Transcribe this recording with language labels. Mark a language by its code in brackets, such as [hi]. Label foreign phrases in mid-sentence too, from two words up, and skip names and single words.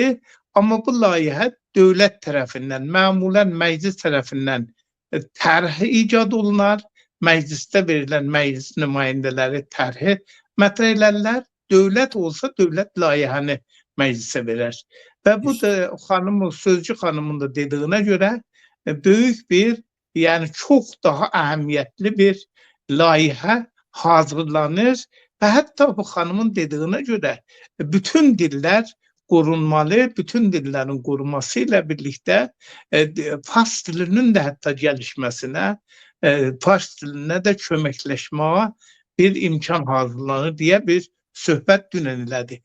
[az] Amma bu layihə dövlət tərəfindən, məmulən meclis tərəfindən tərhi icad olunar. Meclisdə verilən meclis nümayəndələri tərhi mətrə elərlər. Dövlət olsa dövlət layihəni meclisə verər. Və bu da sözcü xanımın da dediyinə görə [tr] büyük bir, yani çok daha [az] əhəmiyyətli bir layihə hazırlanır və hətta bu xanımın dediyinə görə bütün diller qorunmalı, bütün dillerin qorunması ilə birlikdə Fars dilinin də hətta gəlişməsinə, Fars dilinə də köməkləşməyə bir imkan hazırlanır deyə bir söhbət dünən elədi.